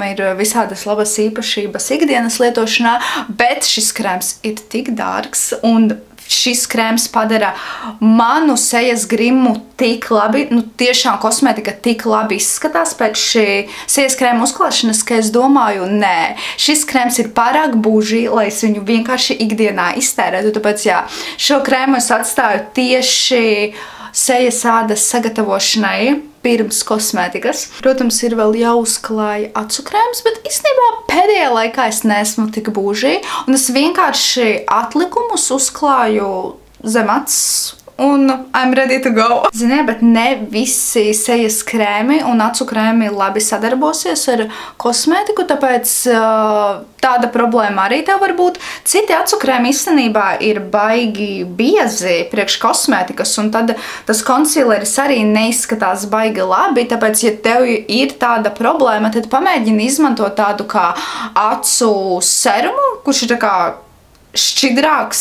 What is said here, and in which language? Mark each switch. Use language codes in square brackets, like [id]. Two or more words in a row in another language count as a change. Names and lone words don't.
[lv] ir visādas labas īpašības ikdienas lietošanā, bet šis krēms ir tik dārgs un šis krēms padara manu sejas grimu tik labi, tiešām kosmētika tik labi izskatās pēc šī sejas krēma uzklāšanas, ka es domāju, nē, šis krēms ir pārāk būžī, lai es viņu vienkārši ikdienā iztērētu, tāpēc, jā, šo krēmu es atstāju tieši sejas ādas sagatavošanai pirms kosmētikas. Protams, ir vēl jāuzklāja acu krēms, bet īstenībā pēdējā laikā es neesmu tik būžī, un es vienkārši atlikumus uzklāju zem acis, un [en] I'm ready to go. [lv] Ziniet, bet ne visi sejas krēmi un acu krēmi labi sadarbosies ar kosmētiku, tāpēc tāda problēma arī tev var būt. Citi acu krēmi īstenībā ir baigi biezi priekš kosmētikas, un tad tas konsīleris arī neizskatās baigi labi, tāpēc, ja tev ir tāda problēma, tad pamēģini izmantot tādu kā acu serumu, kurš ir tā kā šķidrāks.